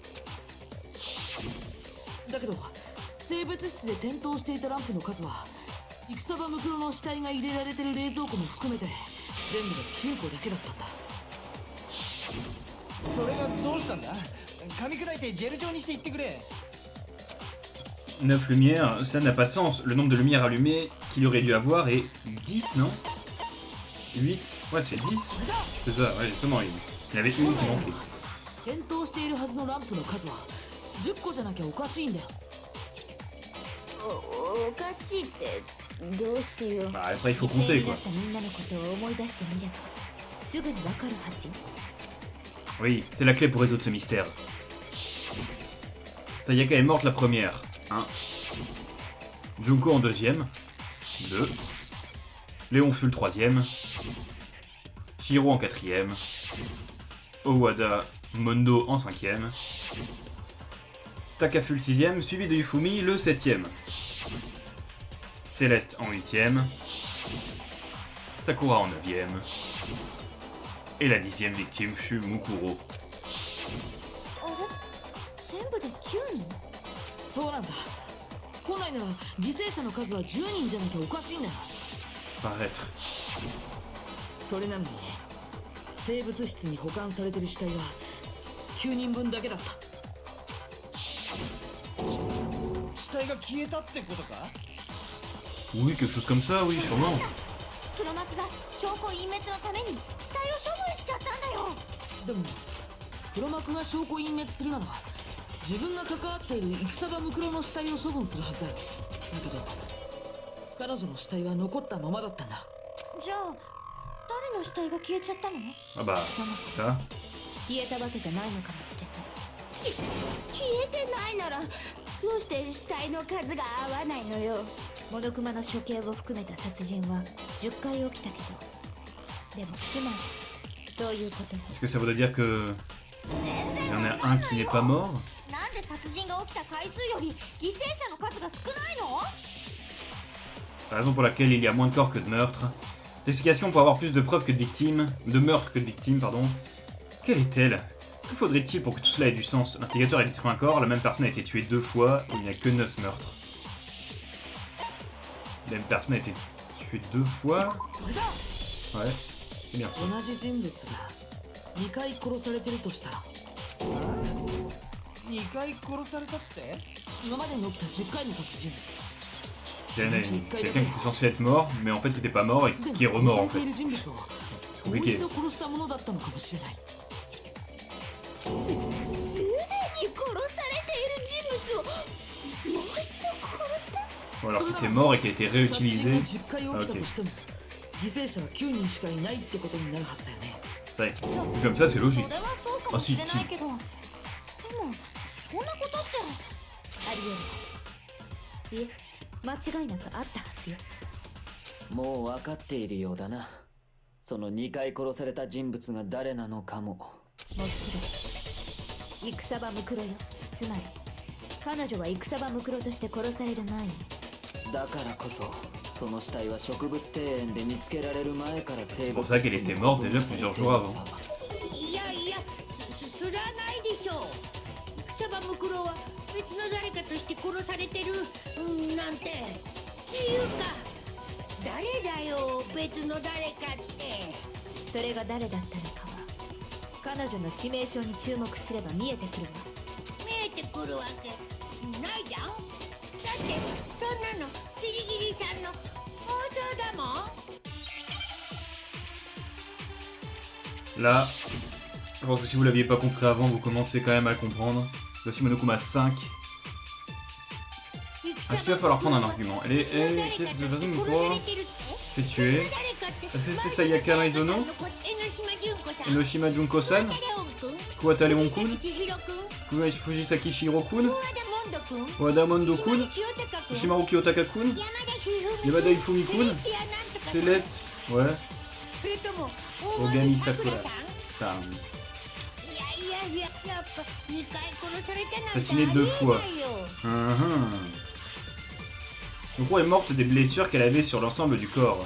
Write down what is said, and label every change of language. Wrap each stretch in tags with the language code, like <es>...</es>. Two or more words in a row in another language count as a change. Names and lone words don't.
<ja>だけど生物質で点灯していたランプの数は戦場ムクロの死体が入れられてる冷蔵庫も含めて全部で9個だけだったんだそれがどうしたんだ噛み砕いてジェル状にして言ってくれ</ja> <fr>9 lumières, ça n'a pas de sens. Le nombre de lumières allumées qu'il aurait dû avoir est 10, non 8? Ouais, c'est 10. C'est ça, ouais, justement, il y en avait une qui manquait.</fr> <ja>点灯しているはずのランプの数は10個じゃなきゃおかしいんだよおかしいってどうしてよ</ja> <fr>Bah, après, il faut</fr> <ja>犠牲</ja> <fr>compter,</fr> <ja>にな</ja> <fr>quoi.</fr> <ja>ったみんなのことを思い出してみればすぐにわかるはずよ</ja> <fr>Oui, c'est la clé pour résoudre ce mystère. Sayaka est morte la première. 1. Junko en deuxième. 2. Léon fut le troisième. Shiro en quatrième. Owada Mondo en cinquième. Taka fut le sixième, suivi de Yufumi le septième. Céleste en huitième. Sakura en neuvième. Et la 10e victime fut Mukuro.</fr> <ja>全部で10人そうなんだ本来なら犠牲者の数は10人じゃなきゃおかしいんだよ</ja> <fr>Paraître.</fr> <ja>それなのに生物室に保管されてる死体は9人分だけだった死体が消えたってことか</ja> <fr>Oui, quelque chose comme ça, oui, sûrement.</fr> <ja>黒幕が証拠隠滅のために死体を処分しちゃったんだよでも黒幕が証拠隠滅するなら自分が関わっている戦場ムクロの死体を処分するはずだよだけど彼女の死体は残ったままだったんだじゃあ誰の死体が消えちゃったの</ja> <fr>Ah bah, ça.</fr> <ja>消えたわけじゃないのかもしれない消えてないならどうして死体の数が合わないのよモノクマの処刑を含めた殺人は10回起きたけどでもつまりそういうことに</ja> <fr>Est-ce que ça voudrait dire que... Il y en a un qui n'est pas mort?</fr> <ja>なんで殺人が起きた回数より犠牲者の数が少ないの</ja> <fr>La raison pour laquelle il y a moins de corps que de meurtres. L'explication pour avoir plus de preuves que de victimes... De meurtres que de victimes, pardon. Quelle est-elle? Que faudrait-il pour que tout cela ait du sens? L'instigateur a détruit un corps, la même personne a été tuée 2 fois, et il n'y a que 9 meurtres. La même personne a été tuée 2 fois? Ouais, c'est bien ça.</fr> <ja>同じ人物が2回殺されてるとしたら 2回殺されたって今までに起きた10回の殺人</ja> <fr>Il y en a quelqu'un qui était censé être mort, mais en fait qui n'était pas mort et</fr> <ja>すでに</ja> <fr>qui est</fr> <ja>殺</ja> <fr>remort</fr> <ja>さ</ja> <fr>en</fr> <ja>れてい</ja> <fr>fait.</fr> <ja>る人物を</ja> <fr>C'est</fr> <ja>もう</ja> <fr>compliqué.</fr> <ja>一度殺したものだったのかもしれないすでに殺されている人物をもう一度殺した</ja> <fr>Ou alors qui était mort et qui a été</fr> <ja>殺人が</ja> <fr>réutilisé.</fr> <ja>10回起きたとしても犠牲者は9人しかいないってことになるはずだよね</ja> <fr>Ça y est. Comme ça, c'est logique.</fr> <ja>それはそうかもしれないけど、でもそんなことってありえるはずいえ間違いなくあったはずよもう分かっているようだな。その2回殺された人物が誰なのかも。もちろん戦場ムクロよつまり彼女は戦場ムクロとして殺される前にだからこそ、その死体は植物庭園で見つけられる前から生</ja> <fr>C'est</fr> <ja>物</ja> <fr>pour ça qu'elle était morte déjà plusieurs jours avant.</fr> <ja>いやいやそれはないでしょう草場ムクロは別の誰かとして殺されてるなんてっていうか誰だよ別の誰かって。それが誰だったのかは彼女の致命傷に注目すれば見えてくるわ。見えてくるわけないじゃん。だってそんなのギリギリさんの放送だもん。</ja> <fr>Là, je pense que si vous l'aviez pas compris avant, vous commencez quand même à le comprendre. Voici Monokuma 5. Est-ce qu'il va falloir prendre un argument? Elle est de toute façon une fois fait tuer. Est-ce que c'était Sayaka Maizono? Enoshima Junko-san? Kuwata Leon-kun? Fujisaki Shiro-kun? Wada Mondo-kun? Ishimaru Kiyotaka-kun? Yamada Ifumi-kun? Céleste? Ouais. Ogami Sakura-san. Assassiné 2 fois. Mukuro est morte des blessures qu'elle avait sur l'ensemble du corps.</fr>